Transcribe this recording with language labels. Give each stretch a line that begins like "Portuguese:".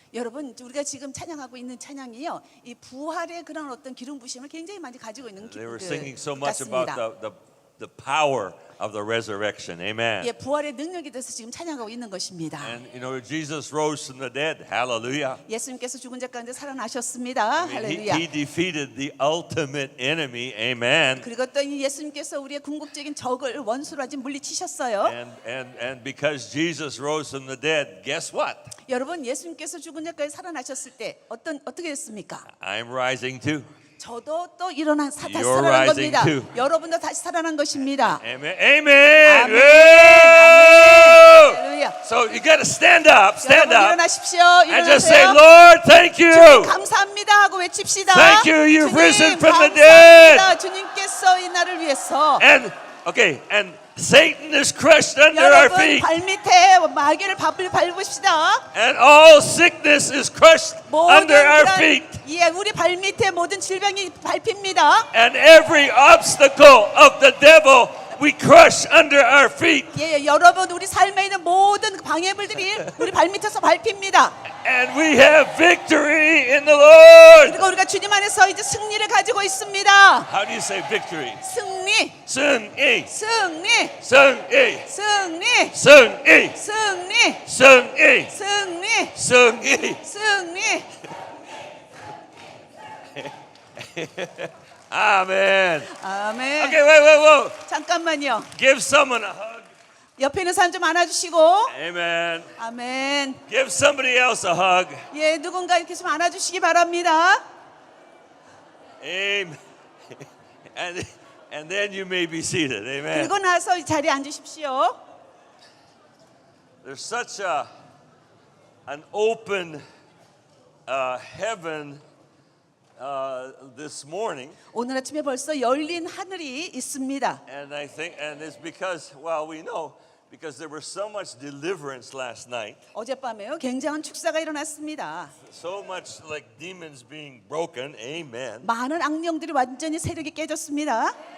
Korean: 여러분, 우리가 지금 찬양하고 있는 찬양이요, 이 부활의 그런 어떤 기름 부심을 굉장히 많이 가지고 있는
English: They were
Korean: 그
English: singing so much about
Korean: 같습니다.
English: the power of the resurrection. Amen.
Korean: 예, 부활의 능력에 대해서 지금 찬양하고 있는 것입니다.
English: And you know, Jesus rose from the dead. Hallelujah.
Korean: 예수님께서 죽은 자 가운데 살아나셨습니다.
English: I mean,
Korean: 할렐루야.
English: he defeated the ultimate enemy. Amen.
Korean: 그리고 또 이 예수님께서 우리의 궁극적인 적을 원수로 아직 물리치셨어요.
English: And because Jesus rose from the dead, guess what?
Korean: 여러분, 예수님께서 죽은 자 가운데 살아나셨을 때 어떻게 됐습니까?
English: I'm rising too.
Korean: 저도 또 다시
English: You're
Korean: 살아난
English: rising
Korean: 겁니다.
English: too.
Korean: 여러분도 다시 살아난 것입니다.
English: Amen. Amen.
Korean: 아멘. Woo! 할렐루야.
English: So you got to stand up
Korean: 여러분
English: up,
Korean: 일어나십시오.
English: and just say,
Korean: 일어나세요.
English: Lord, thank you.
Korean: 감사합니다 하고 외칩시다.
English: Thank you, you've
Korean: 주님,
English: risen from the
Korean: 감사합니다. 주님께서 이 날을 위해서
English: And Satan is crushed under our
Korean: 여러분
English: feet,
Korean: 발밑에 마귀를 밟읍시다.
English: and all sickness is crushed under our feet,
Korean: 예, 우리 발밑에 모든 질병이 밟힙니다.
English: and every obstacle of the devil we crush under our feet.
Korean: 예, 여러분 우리 삶에 있는 모든 방해물들이 우리 발밑에서 밟힙니다.
English: And we have victory in the Lord.
Korean: 그리고 우리가 주님 안에서 이제 승리를 가지고 있습니다.
English: How do you say victory?
Korean: 승리, 승리, 승리, 승리, 승리, 승리, 승리, 승리, 승리, 승리. 승리.
English: Amen.
Korean: 아멘.
English: Okay, wait.
Korean: 잠깐만요.
English: Give someone a hug.
Korean: 옆에 있는 사람 좀 안아주시고.
English: Amen.
Korean: 아멘.
English: Give somebody else a hug.
Korean: 예, 누군가 이렇게 좀 안아주시기 바랍니다.
English: Amen. And then you may be seated. Amen.
Korean: 그리고 나서 이 자리에 앉으십시오.
English: There's such an open heaven this morning,
Korean: 오늘 아침에 벌써 열린 하늘이 있습니다.
English: and it's because, well, we know because there was so much deliverance last night,
Korean: 어젯밤에요, 굉장한 축사가 일어났습니다.
English: so much like demons being broken. Amen.
Korean: 많은 악령들이 완전히 세력이 깨졌습니다.